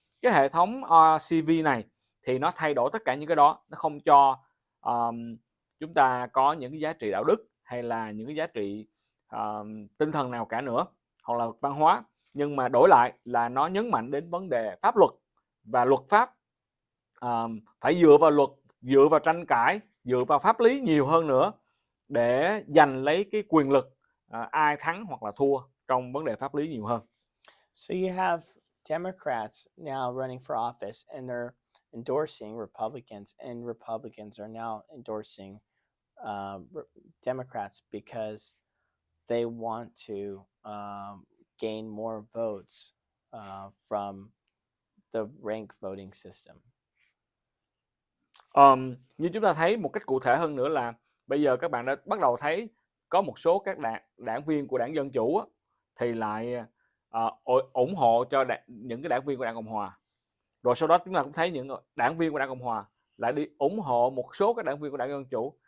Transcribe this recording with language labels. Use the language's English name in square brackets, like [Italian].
[Vietnamese] Cái hệ thống RCV này thì nó thay đổi tất cả những cái đó, nó không cho chúng ta có những cái giá trị đạo đức hay là những cái giá trị tinh thần nào cả nữa, hoặc là văn hóa, nhưng mà đổi lại là nó nhấn mạnh đến vấn đề pháp luật và luật pháp. Phải dựa vào luật, dựa vào tranh cãi, dựa vào pháp lý nhiều hơn nữa để giành lấy cái quyền lực ai thắng hoặc là thua trong vấn đề pháp lý nhiều hơn. [English] So you have Democrats now running for office and they're endorsing Republicans, and Republicans are now endorsing Democrats because they want to gain more votes from the ranked voting system. [Vietnamese] Như chúng ta thấy một cách cụ thể hơn nữa là bây giờ các bạn đã bắt đầu thấy có một số các đảng viên của đảng Dân Chủ thì lại ủng hộ cho những cái đảng viên của đảng Cộng Hòa. Rồi sau đó chúng ta cũng thấy những đảng viên của đảng Cộng Hòa lại đi ủng hộ một số các đảng viên của đảng Dân Chủ.